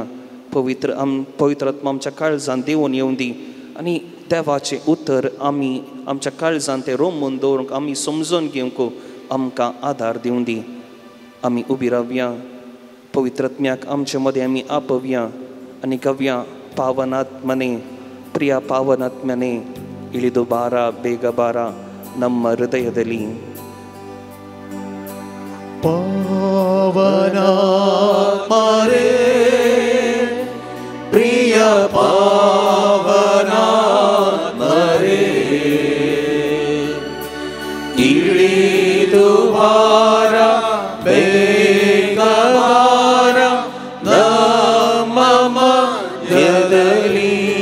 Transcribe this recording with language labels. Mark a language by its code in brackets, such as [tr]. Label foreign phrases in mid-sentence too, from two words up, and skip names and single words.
[kok] पवित्र आत्मा आमच्या काळजांत देवून येवं दी आनी देवाचें उतर आमी आमच्या काळजांत तें रोमून दवरूंक, आमी समजून घेवंक आमकां आदार दिवं दी. आमी उबी रावया, पवित्र आत्म्याक आमचे मदें आमी आपवया आनी गव्या [kn] ಪಾವನಾತ್ಮನೇ, ಪ್ರಿಯ ಪಾವನಾತ್ಮನೇ इಳಿದು ಬಾರ ಬೇಗ ಬಾರ ನಮ್ಮ ಹೃದಯದಲ್ಲಿ. ಪಾವನಾತ್ಮರೇ ಪ್ರಿಯ ಪಾವನಾತ್ಮರೇ ಇಳಿದು ಬಾರ ಬೇಗ ಬಾರ ನಮ್ಮ ಮಧ್ಯದಲ್ಲಿ.